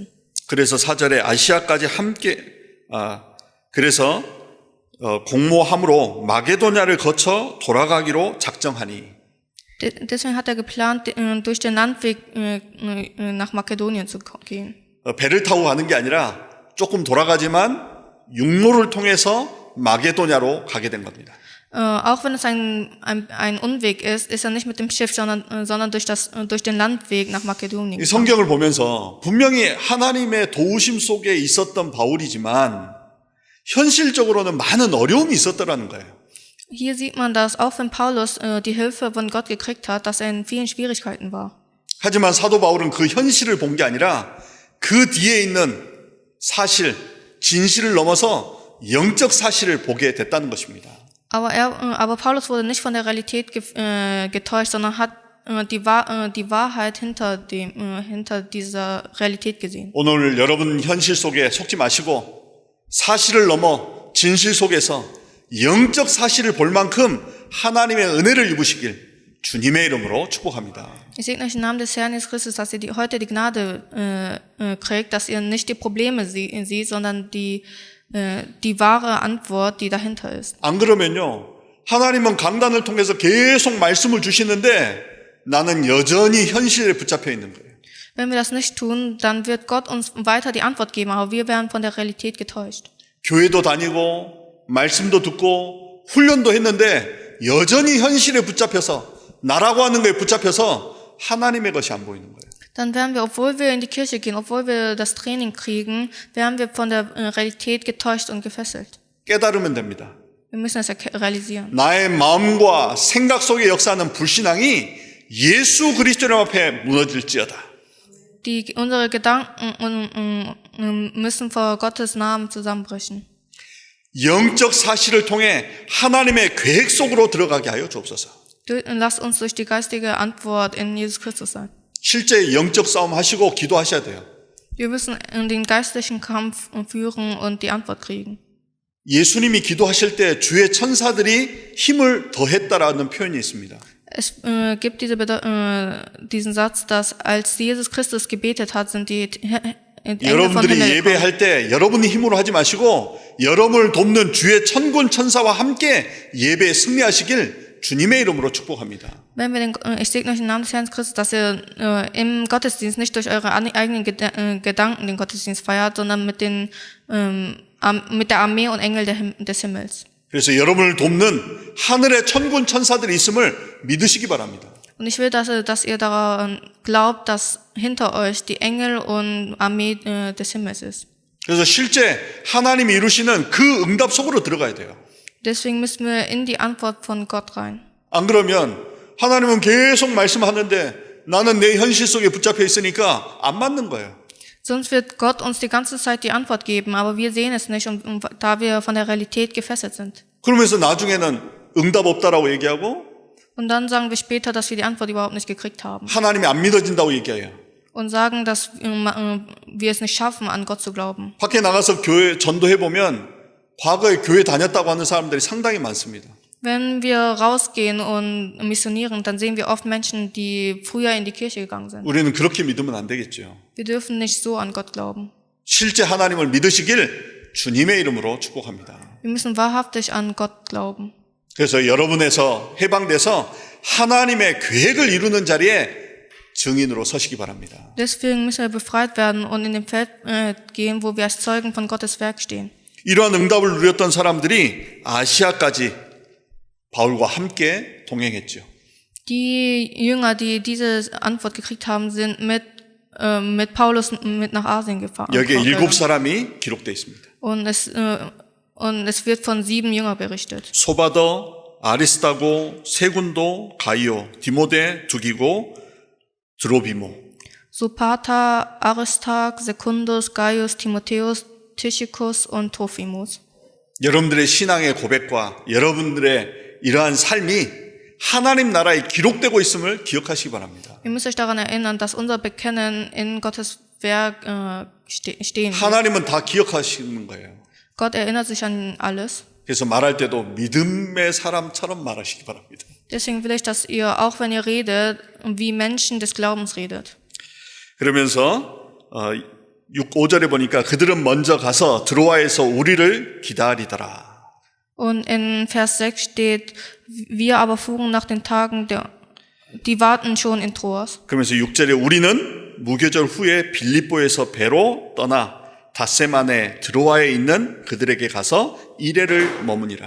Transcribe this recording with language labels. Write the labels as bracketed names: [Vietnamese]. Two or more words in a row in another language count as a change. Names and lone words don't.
[Korean] 그래서 4절에 아시아까지 그래서 공모함으로 마게도냐를 거쳐 돌아가기로 작정하니. [German] Deswegen hat er geplant, durch den Landweg nach Makedonien zu gehen. [Korean] 배를 타고 가는 게 아니라 조금 돌아가지만 육로를 통해서 마게도냐로 가게 된 겁니다. [German] Auch wenn es ein Unweg ist er nicht mit dem Schiff, sondern durch den Landweg nach Makedonien. [Korean] 이 성경을 보면서 분명히 하나님의 도우심 속에 있었던 바울이지만 현실적으로는 많은 어려움이 있었더라는 거예요. [German] Hier sieht man, dass auch wenn Paulus die Hilfe von Gott gekriegt hat, dass er in vielen Schwierigkeiten war. [Korean] 하지만 사도 바울은 그 현실을 본 게 아니라 그 뒤에 있는 사실, 진실을 넘어서 영적 사실을 보게 됐다는 것입니다. [German] Aber Paulus wurde nicht von der Realität getäuscht, sondern hat die Wahrheit hinter dieser Realität gesehen. [Korean] 오늘 여러분 현실 속에 속지 마시고 사실을 넘어 진실 속에서 영적 사실을 볼 만큼 하나님의 은혜를 입으시길 주님의 이름으로 축복합니다. [German] Ich segne euch im Namen des Herrn Jesus Christus, dass ihr heute die Gnade kriegt, dass ihr nicht die Probleme seht, sondern die wahre Antwort, die dahinter ist. [Korean] 안 그러면요, 하나님은 강단을 통해서 계속 말씀을 주시는데 나는 여전히 현실에 붙잡혀 있는 거예요. [German] Wenn wir das nicht tun, dann wird Gott uns weiter die Antwort geben, aber wir werden von der Realität getäuscht. [Korean] 교회도 다니고 말씀도 듣고 훈련도 했는데 여전히 현실에 붙잡혀서 나라고 하는 거에 붙잡혀서 하나님의 것이 안 보이는 거예요. [German] Dann werden wir, obwohl wir in die Kirche gehen, obwohl wir das Training kriegen, werden wir von der Realität getäuscht und gefesselt. [Korean] 깨달으면 됩니다. [German] Wir müssen es realisieren. [Korean] 나의 마음과 생각 속에 역사하는 불신앙이 예수 그리스도 앞에 무너질지어다. [German] Unsere Gedanken müssen vor Gottes Namen zusammenbrechen. [Korean] 영적 사실을 통해 하나님의 계획 속으로 들어가게 하여 주옵소서. [German] Lasst uns durch die geistige Antwort in Jesus Christus sein. [Korean] 실제 영적 싸움 하시고 기도하셔야 돼요. [German] Wir müssen den geistlichen Kampf führen und die Antwort kriegen. [Korean] 예수님이 기도하실 때 주의 천사들이 힘을 더했다라는 표현이 있습니다. [German] Es gibt diesen Satz, dass als Jesus Christus gebetet hat, sind die Engel von [Korean] 여러분들이 [German] Himmel [Korean] 예배할 때 여러분이 힘으로 하지 마시고 여러분을 돕는 주의 천군 천사와 함께 예배에 승리하시길 주님의 이름으로 축복합니다. [German] Wenn wir ich segne euch im Namen des Herrn Christus, dass ihr im Gottesdienst nicht durch eure eigenen Gedanken den Gottesdienst feiert, sondern mit der Armee und Engel des Himmels. [Korean] 그래서 여러분을 돕는 하늘의 천군 천사들이 있음을 믿으시기 바랍니다. [German] Und ich will, dass ihr daran glaubt, dass hinter euch die Engel und Armee des Himmels ist. [Korean] 그래서 실제 하나님이 이루시는 그 응답 속으로 들어가야 돼요. [German] Deswegen müssen wir in die Antwort von Gott rein. [Korean] 안 그러면 하나님은 계속 말씀하는데 나는 내 현실 속에 붙잡혀 있으니까 안 맞는 거예요. [German] Sonst wird Gott uns die ganze Zeit die Antwort geben, aber wir sehen es nicht, und da wir von der Realität gefesselt sind. [Korean] 그러면서 나중에는 응답 없다라고 얘기하고 [German] Und dann sagen wir später, dass wir die Antwort überhaupt nicht gekriegt haben. [Korean] 하나님이 안 믿어진다고 얘기해요. [German] Und sagen, dass wir es nicht schaffen, an Gott zu glauben. [Korean] 밖에 나가서 교회 전도해보면 과거에 교회 다녔다고 하는 사람들이 상당히 많습니다. [German] Wenn wir rausgehen und missionieren, dann sehen wir oft Menschen, die früher in die Kirche gegangen sind. [Korean] 우리는 그렇게 믿으면 안 되겠죠. [German] Wir dürfen nicht so an Gott glauben. [Korean] 실제 하나님을 믿으시길 주님의 이름으로 축복합니다. [German] Wir müssen wahrhaftig an Gott glauben. [Korean] 그래서 여러분에서 해방돼서 하나님의 계획을 이루는 자리에 증인으로 서시기 바랍니다. [German] Deswegen müssen wir befreit werden und in dem Feld gehen, wo wir als Zeugen von Gottes Werk stehen. [Korean] 이러한 응답을 누렸던 사람들이 아시아까지 바울과 함께 동행했죠. [German] Die Jünger, die diese Antwort gekriegt haben, sind mit Paulus mit nach Asien gefahren. [Korean] 여기에 7사람이 기록되어 있습니다. [German] Und es wird von 7 Jüngern berichtet. [Korean] 소바더, 아리스타고, 세군도, 가이오, 디모데, 두기고, 드로비모. [German] Sopater, Aristarch, Secundus, Gaius, Timotheus, Tychicus und Trophimus. [Korean] 여러분들의 신앙의 고백과 여러분들의 이러한 삶이 하나님 나라에 기록되고 있음을 기억하시기 바랍니다. [German] Ihr müsst euch daran erinnern, dass unser Bekennen in Gottes Werk stehen wird. [Korean] 하나님은 다 기억하시는 거예요. [German] Gott erinnert sich an alles. [Korean] 그래서 말할 때도 믿음의 사람처럼 말하시기 바랍니다. [German] Deswegen will ich, dass ihr, auch wenn ihr redet, wie Menschen des Glaubens redet. [Korean] 그러면서 5절에 보니까 그들은 먼저 가서 드로아에서 우리를 기다리더라. [German] Und in Vers 6 steht, wir aber fuhren nach den Tagen, die warten schon in Troas. [Korean] 그러면서 6절에 우리는 무교절 후에 빌립보에서 배로 떠나 닷새 만에 드로아에 있는 그들에게 가서 이래를 머무니라.